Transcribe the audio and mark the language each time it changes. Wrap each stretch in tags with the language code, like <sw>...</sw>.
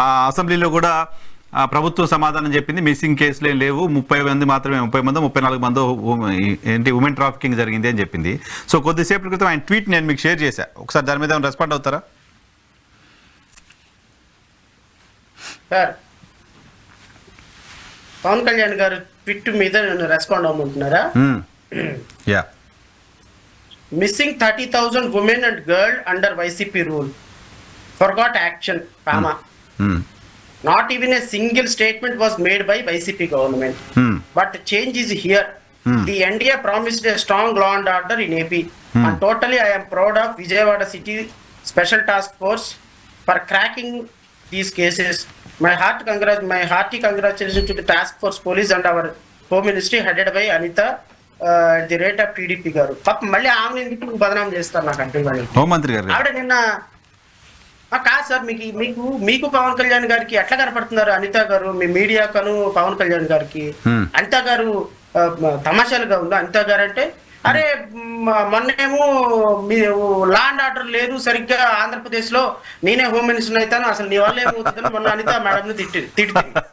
<te>అసెంబ్లీలో కూడా ప్రభుత్వం సమాధానం చెప్పింది, మిస్సింగ్ కేసులు ఏం లేవు, 30 మంది మాత్రమే, 30 మందో 34 మందో ఏంటి ఉమెన్ ట్రాఫికింగ్ జరిగింది అని చెప్పింది. సో కొద్దిసేపు క్రితం ఆయన ట్వీట్ నేను మీకు షేర్ చేశా, ఒకసారి దాని మీద రెస్పాండ్ అవుతారా? సార్, పవన్ కళ్యాణ్ గారు ట్వీట్ మీద respond అవ్వమంటున్నారా? Yeah.</te> <en>Missing 30,000 women and girls under YCP rule. Forgot action, comma. Not even a single statement was made by YCP government. But change is here. The NDA promised a strong law and order in AP. And totally I am proud of Vijayawada City Special Task Force for cracking these cases. My hearty congratulations to the Task Force Police and our Home Ministry headed by Anita.</en> <te>The rate of TDP గారు. పాపం మళ్ళీ ఆమె ఎందుకు బదనాం చేస్తారు నాకు అంటే హోంమంత్రి గారు ఆవిడ నిన్న కాదు సార్, మీకు పవన్ కళ్యాణ్ గారికి ఎట్లా కనపడుతున్నారు అనిత గారు? మీ మీడియా కను పవన్ కళ్యాణ్ గారికి అనిత గారు తమాషాలుగా ఉందా? అనిత గారు అంటే అరే మొన్నేమో మీ లా అండ్ ఆర్డర్ లేదు సరిగ్గా ఆంధ్రప్రదేశ్ లో, నేనే హోమ్ మినిస్టర్ అవుతాను, అసలు నీ వల్ల ఏమవుతుందని మొన్న అనిత మేడం ని తిట్టింది.</te>